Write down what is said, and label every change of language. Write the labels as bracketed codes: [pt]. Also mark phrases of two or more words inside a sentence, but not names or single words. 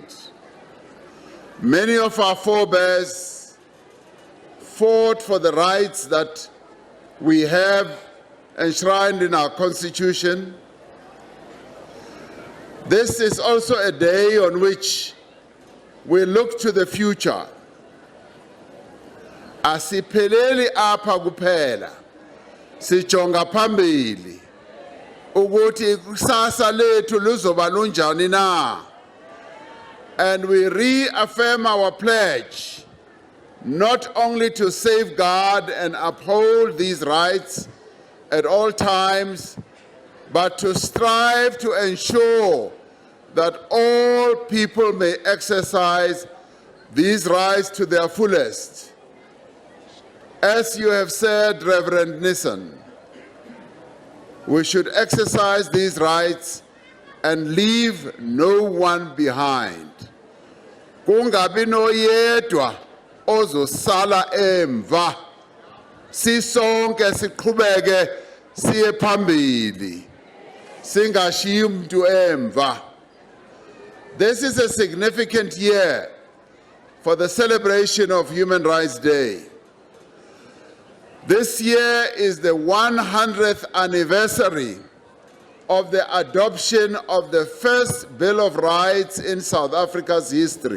[en] Many of our forebears fought for the rights that we have enshrined in our Constitution. This is also a day on which we look to the future. [xh] Asipheleli apha kuphela, sijonga phambili ukuthi kusasa lethu luzoba lunjani na. [en] and we reaffirm our pledge not only to safeguard and uphold these rights at all times, but to strive to ensure that all people may exercise these rights to their fullest. As you have said, Reverend Nissen, we should exercise these rights and leave no one behind. [xh] Kungabi noyedwa ozosala emva. Sisonke siqhubeke siye phambili. Singashiyi umuntu emva. [en] This is a significant year for the celebration of Human Rights Day. This year is the 100th anniversary of the adoption of the first Bill of Rights in South Africa's history.